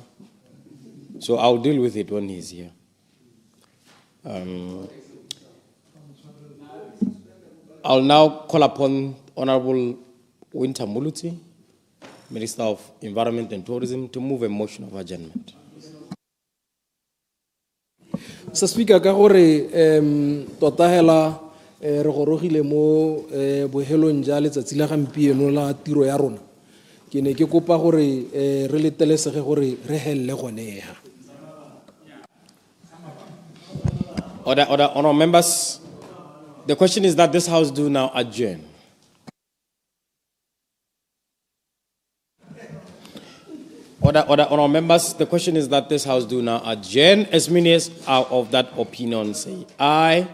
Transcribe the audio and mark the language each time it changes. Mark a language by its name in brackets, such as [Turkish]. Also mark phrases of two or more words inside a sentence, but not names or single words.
[English] So I'll deal with it when he's here. I'll now call upon Honourable Winter Muluti, Minister of Environment and Tourism, to move a motion of adjournment. Mr. Speaker, [Tswana] ka gore tota hela re gorogile mo bohelong ja letsatsi la gampieno la tiro ya rona. Ke ne ke kopa gore re letelesege gore re helle goneha. [English] Order, honourable members. The question is that this House do now adjourn. Order, honourable members. The question is that this House do now adjourn. As many as are of that opinion say aye.